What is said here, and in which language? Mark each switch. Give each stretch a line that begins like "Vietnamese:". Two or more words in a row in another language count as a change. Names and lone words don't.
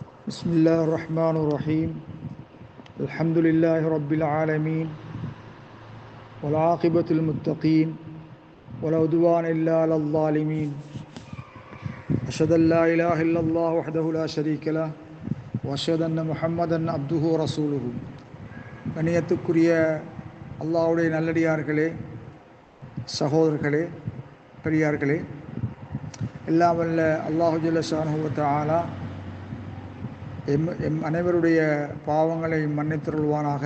Arabic: بسم الله الرحمن الرحيم الحمد لله رب العالمين والعاقبة للمتقين ولا عدوان إلا على الظالمين أشهد أن لا إله إلا الله وحده لا شريك له وأشهد أن محمدا عبده ورسوله
Tamil: கண்ணியத்துக்குரிய அல்லாஹ்வுடைய நல்லடியார்களே, சகோதரர்களே, பெரியார்களே, எல்லாம் வல்ல
Arabic: الله جل شأنه وتعالى
Tamil: எம் அனைவருடைய பாவங்களை மன்னித்தருள்வானாக.